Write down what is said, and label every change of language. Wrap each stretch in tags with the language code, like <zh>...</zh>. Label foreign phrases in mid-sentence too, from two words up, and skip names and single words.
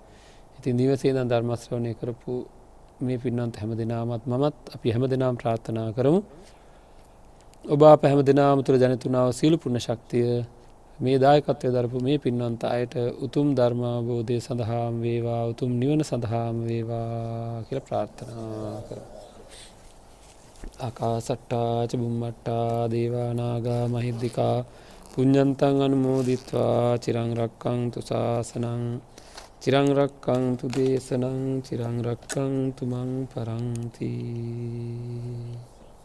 <si>ඉතින් නිවසේ ඉඳන් ධර්ම ශ්‍රවණය කරපු මේ පින්වන්ත හැමදෙනාමත් මමත් අපි හැමදෙනාම ප්‍රාර්ථනා කරමු. ඔබ අප හැමදෙනාම තුළ ජනිතුනා වූ සීල පුණ්‍ය ශක්තිය මේ දායකත්වයේ දරපු මේ පින්වන්ත අයට උතුම් ධර්ම අවබෝධය සඳහාම වේවා, උතුම් නිවන සඳහාම වේවා කියලා ප්‍රාර්ථනා කරමු.</si> <pi>ආකාසට්ටා ච බුම්මට්ටා දේවා නාග මහිද්దికා පුඤ්ඤන්තං අනුමෝදිත්වා චිරං රක්ඛන්තු ශාසනං චිරං රක්ඛන්තු දේශනං චිරං රක්ඛන්තු මං පරන්ති.</pi>